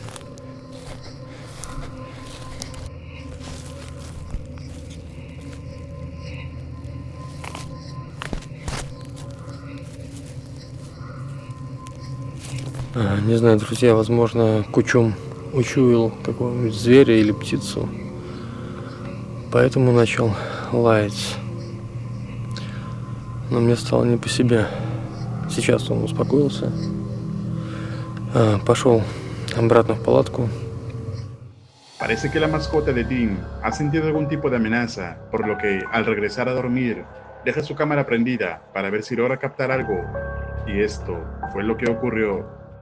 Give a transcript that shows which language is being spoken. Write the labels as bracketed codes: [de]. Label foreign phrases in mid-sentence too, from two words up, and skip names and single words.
[ru] Не знаю, друзья, возможно, Кучум учуял какого-нибудь зверя или птицу, поэтому начал лаять. Но мне стало не по себе. Сейчас он успокоился, пошел обратно в палатку. [es] Parece que la mascota de Tim ha sentido algún tipo de amenaza, por lo que al regresar a dormir, deja su cámara prendida para ver si logra captar algo. Y esto fue lo que ocurrió.